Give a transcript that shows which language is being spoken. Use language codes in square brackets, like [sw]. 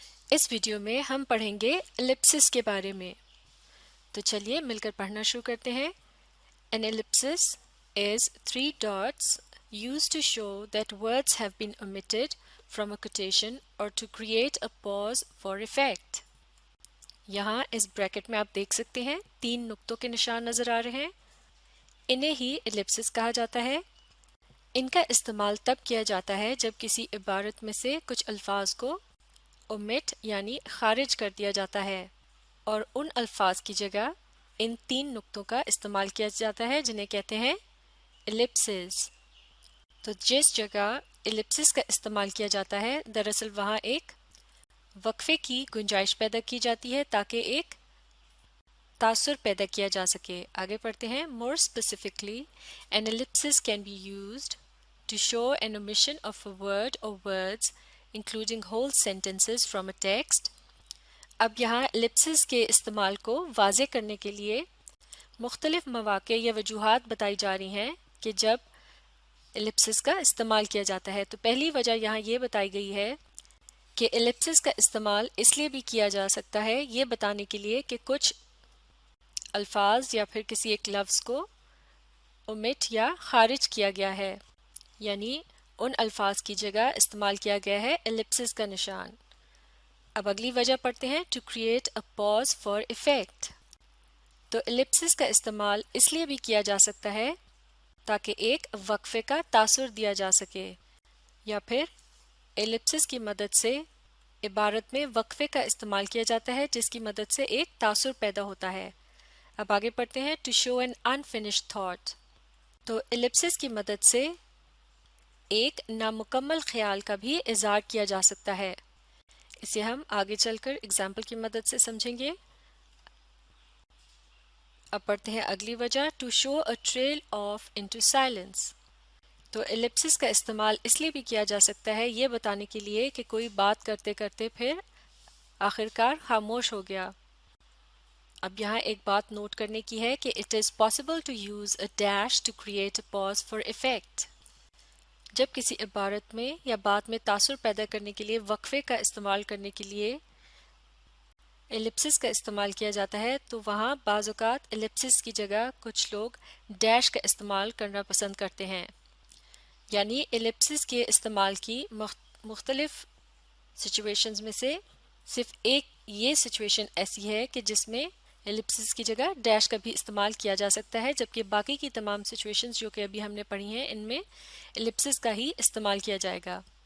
[ur] اس video میں ہم پڑھیں گے ایلپسس کے بارے میں. تو چلیے مل کر پڑھنا شروع کرتے ہیں. [en] An ellipsis is three dots used to show that words have been omitted from a quotation or to create a pause for effect. [ur] یہاں اس بریکٹ میں آپ دیکھ سکتے ہیں 3 نقطوں کے نشان نظر آ رہے ہیں. انہیں ہی ایلپسس کہا جاتا ہے. ان کا استعمال تب کیا جاتا ہے جب کسی عبارت میں سے کچھ الفاظ کو omit یعنی خارج کر دیا جاتا ہے اور ان الفاظ کی جگہ ان 3 نقطوں کا استعمال کیا جاتا ہے جنہیں کہتے ہیں ایلپسز. تو جس جگہ ایلپسز کا استعمال کیا جاتا ہے دراصل وہاں ایک وقفے کی گنجائش پیدا کی جاتی ہے تاکہ ایک تاثر پیدا کیا جا سکے. آگے پڑھتے ہیں. [en] More specifically, an ellipsis can be used to show an omission of a word or words including whole sentences from a text. [ur] اب یہاں ایلپسس کے استعمال کو واضح کرنے کے لیے مختلف مواقع یا وجوہات بتائی جا رہی ہیں کہ جب ایلپسس کا استعمال کیا جاتا ہے. تو پہلی وجہ یہاں یہ بتائی گئی ہے کہ ایلپسس کا استعمال اس لیے بھی کیا جا سکتا ہے یہ بتانے کے لیے کہ کچھ الفاظ یا پھر کسی ایک لفظ کو omit یا خارج کیا گیا ہے یعنی ان الفاظ کی جگہ استعمال کیا گیا ہے ایلپسس کا نشان. اب اگلی وجہ پڑھتے ہیں. [en] To create a pause for effect. [ur] تو ایلپسس کا استعمال اس لیے بھی کیا جا سکتا ہے تاکہ ایک وقفے کا تاثر دیا جا سکے یا پھر ایلپسس کی مدد سے عبارت میں وقفے کا استعمال کیا جاتا ہے جس کی مدد سے ایک تاثر پیدا ہوتا ہے. اب آگے پڑھتے ہیں. [en] To show an unfinished thought. [ur] تو ایلپسس کی مدد سے ایک نامکمل خیال کا بھی اظہار کیا جا سکتا ہے. اسے ہم آگے چل کر اگزامپل کی مدد سے سمجھیں گے. اب پڑھتے ہیں اگلی وجہ. [en] To show a trail off into silence. [ur] تو ایلپسس کا استعمال اس لیے بھی کیا جا سکتا ہے یہ بتانے کے لیے کہ کوئی بات کرتے کرتے پھر آخرکار خاموش ہو گیا. اب یہاں ایک بات نوٹ کرنے کی ہے کہ [en] it is possible to use a dash to create a pause for effect. [ur] جب کسی عبارت میں یا بات میں تاثر پیدا کرنے کے لیے وقفے کا استعمال کرنے کے لیے ایلپسس کا استعمال کیا جاتا ہے تو وہاں بعض اوقات ایلپسس کی جگہ کچھ لوگ ڈیش کا استعمال کرنا پسند کرتے ہیں. یعنی ایلپسس کے استعمال کی مختلف سچویشنز میں سے صرف ایک یہ سچویشن ایسی ہے کہ جس میں ایلپسس کی جگہ ڈیش کا بھی استعمال کیا جا سکتا ہے جبکہ باقی کی تمام سچویشنز جو کہ ابھی ہم نے پڑھی ہیں ان میں ایلپسس کا ہی استعمال کیا جائے گا.